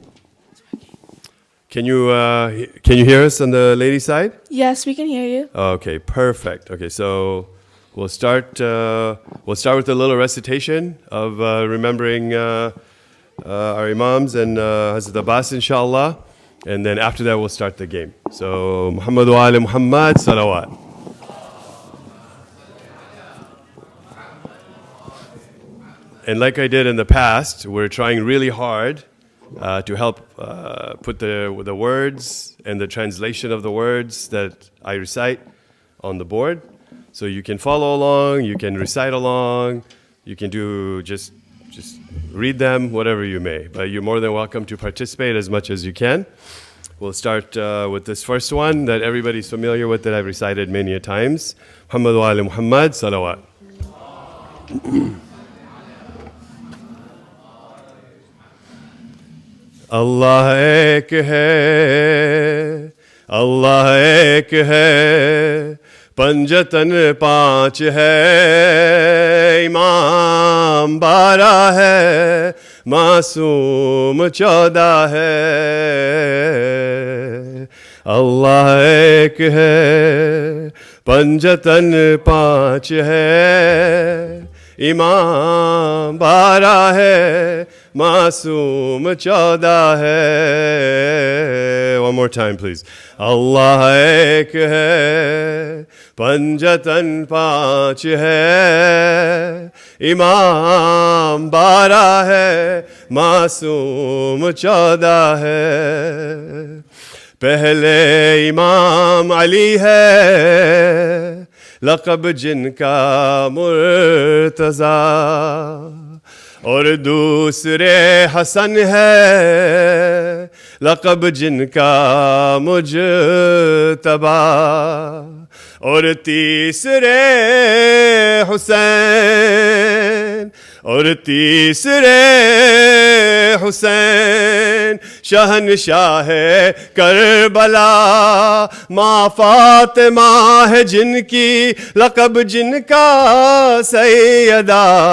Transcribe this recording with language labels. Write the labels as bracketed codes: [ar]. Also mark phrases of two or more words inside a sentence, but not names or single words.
[en] Can you hear us on the lady side? Yes, we can hear you. Okay, perfect. Okay, so we'll start with a little recitation of remembering our Imams and Hazrat Abbas, inshallah, and then after that we'll start the game. [ar] So محمد وآل محمد، صلوات. [en] And like I did in the past, we're trying really hard to help put the words and the translation of the words that I recite on the board. So you can follow along, you can recite along, you can do just read them, whatever you may. But you're more than welcome to participate as much as you can. We'll start with this first one that everybody's familiar with, that I've recited many a times. [ar] محمد وآل محمد، صلوات. [ur] اللہ ایک ہے، اللہ ایک ہے، پنجتن پانچ ہے، امام بارہ ہے، معصوم 14 ہے. اللہ ایک ہے، پنجتن پانچ ہے، امام بارہ ہے، معصوم 14 ہے. [en] One more time, please. [ur] اللہ ایک ہے، پنجتن پانچ ہے، امام بارہ ہے، معصوم 14 ہے. پہلے امام علی ہے, لقب جن کا مرتضیٰ، اور دوسرے حسن ہے، لقب جن کا مجتبیٰ, اور تیسرے حسین، اور تیسرے حسین شہنشاہ کربلا، ماں فاطمہ ہے جن کی لقب جن کا سیدہ،